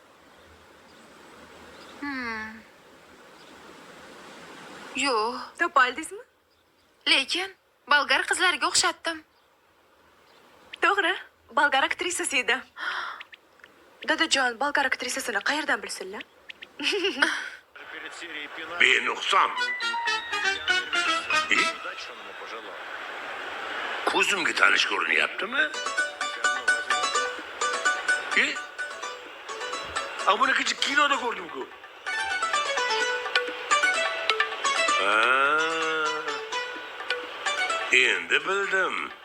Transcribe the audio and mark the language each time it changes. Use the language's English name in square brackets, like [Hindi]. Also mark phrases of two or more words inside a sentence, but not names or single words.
[Uzbek] Yo'q, Topa oldingizmi? lekin bolgar qizlariga o'xshatdim. To'g'ri, bolgar aktrisasi edi. Dadajon bolgar aktrisasini qayerdan bilsinlar? [Russian] Перед серией пенальти [Uzbek] Benuqson. [Russian] удачи он ему пожелал. [Uzbek] Ko'zimga tanish ko'rinyaptimi? Buni kecha kinoda ko'rdim-ku. Endi bildim.